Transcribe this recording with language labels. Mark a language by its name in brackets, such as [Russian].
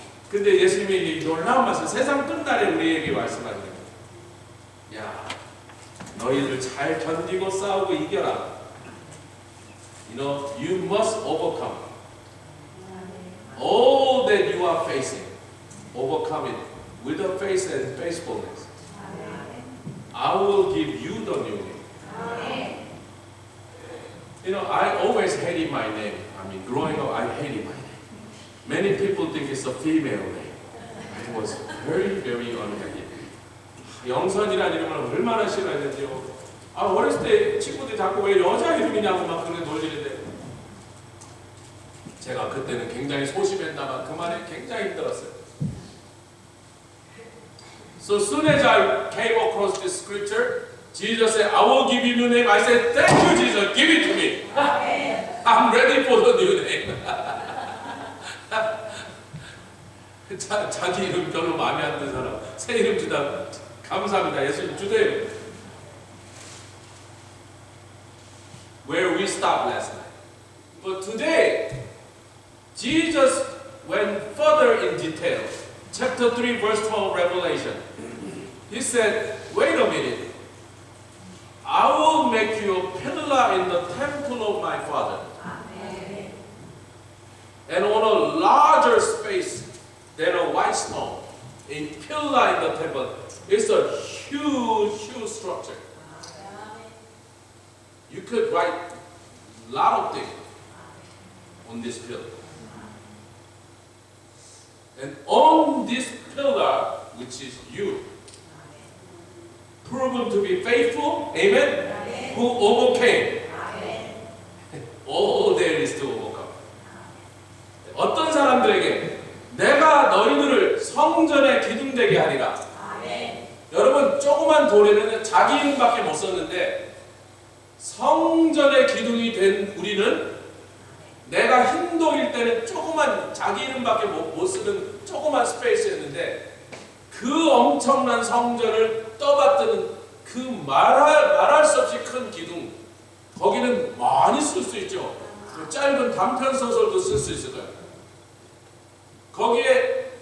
[Korean] 근데 예수님이 이 놀라운 말씀, 세상 끝날에 우리에게 말씀하시는 거예요. 야, 너희들 잘 견디고 싸우고 이겨라. [English] You know, you must overcome all that you are facing. Overcome it with a faith and faithfulness. I will give you the new name. You know, I always hated my name. I mean, growing up, I hated my name. Many people think it's a female name. I was very, very unhappy. [Korean] 영선이라는 이름을 얼마나 싫어했는지요. 어렸을 때 친구들이 자꾸 왜 여자 이름이냐고 막 그렇게 놀리는데 제가 그때는 굉장히 소심했다만 그 말이 굉장히 힘들었어요. [English] So soon as I came across this scripture, Jesus said, I will give you a new name. I said, thank you, Jesus. Give it to me. I'm ready for the new name. [Korean] 자기 이름 별로 마음에 안 드는 사람 새 이름 주다 감사합니다. 예수님 주세요. [English] Where we stopped last night. But today, Jesus went further in detail. Chapter 3, verse 12, Revelation. He said, wait a minute. I will make you a pillar in the temple of my Father. Amen. And on a larger space than a white stone, a pillar in the temple. It's a huge, huge structure. You could write a lot of things on this pillar. And on this pillar, which is you, proven to be faithful, amen, amen. Who overcame all there is to overcome. [Korean] 어떤 사람들에게 내가 너희들을 성전에 기둥되게 하리라. 아멘. 여러분 조그만 돌에는 자기 이름밖에 못 썼는데 성전의 기둥이 된 우리는 내가 흰돌일 때는 조그만 자기 이름밖에 못 쓰는 조그만 스페이스였는데 그 엄청난 성전을 떠받드는 그 말할 수 없이 큰 기둥 거기는 많이 쓸 수 있죠. 짧은 단편 소설도 쓸 수 있을 거예요. 거기에